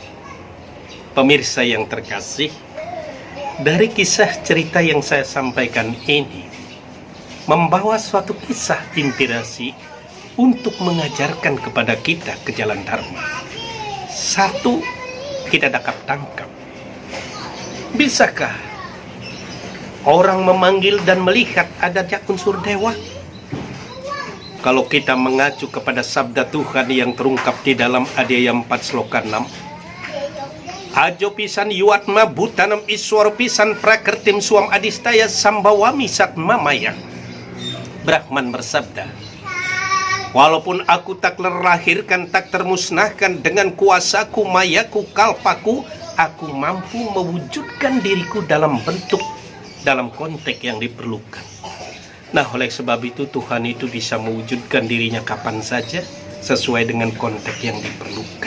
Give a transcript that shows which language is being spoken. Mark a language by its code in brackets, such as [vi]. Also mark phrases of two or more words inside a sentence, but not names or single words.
[id] Pemirsa yang terkasih, dari kisah cerita yang saya sampaikan ini membawa suatu kisah inspirasi untuk mengajarkan kepada kita ke jalan dharma. Satu, kita dapat tangkap, bisakah orang memanggil dan melihat adanya unsur dewa? Kalau kita mengacu kepada sabda Tuhan yang terungkap di dalam Adhyaya 4 sloka 6, [sa] "Ajo pisan yuatma butanam iswaro pisan prakertim suam adistaya sambawami satmamaya." [id] Brahman bersabda, "Walaupun aku tak terlahirkan, tak termusnahkan, dengan kuasaku, mayaku, kalpaku, aku mampu mewujudkan diriku dalam bentuk, dalam konteks yang diperlukan." Nah, oleh sebab itu Tuhan itu bisa mewujudkan dirinya kapan saja sesuai dengan konteks yang diperlukan.